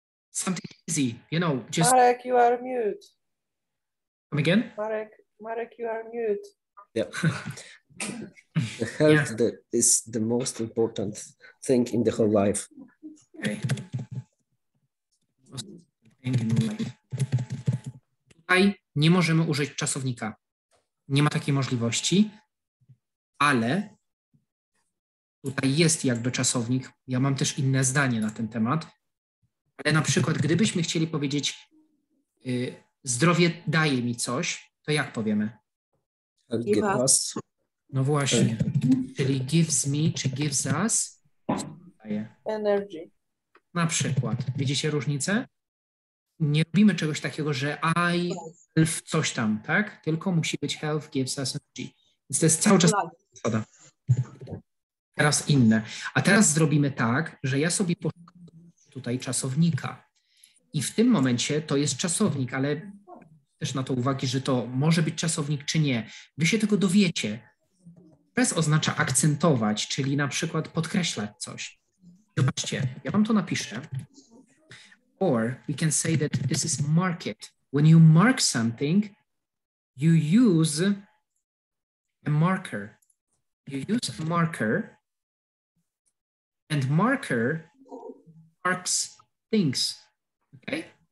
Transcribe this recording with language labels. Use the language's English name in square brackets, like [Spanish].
[English] Something easy, you know, just... Marek, you are mute. Come again? Marek, you are mute. Yeah. The health is the most important thing in the whole life. Okay. [Polish] Tutaj nie możemy użyć czasownika. Nie ma takiej możliwości, ale tutaj jest jakby czasownik. Ja mam też inne zdanie na ten temat, ale na przykład gdybyśmy chcieli powiedzieć zdrowie daje mi coś, to jak powiemy? [English] Give us. [Polish] No właśnie, czyli [English] gives me [Polish] czy [English] gives us [Polish] daje. [English] Energy. [Polish] Na przykład, widzicie różnicę? Nie robimy czegoś takiego, że I health coś tam, tak? Tylko musi być [English] health gives us energy. [Polish] Więc to jest cały czas zasada. Teraz inne. A teraz zrobimy tak, że ja sobie poszukam tutaj czasownika. I w tym momencie to jest czasownik, ale też na to uwagi, że to może być czasownik czy nie. Wy się tego dowiecie. Press oznacza akcentować, czyli na przykład podkreślać coś. Zobaczcie, ja wam to napiszę. [English] Or we can say that this is mark it. When you mark something, you use a marker. You use a marker, and marker marks things. Okay?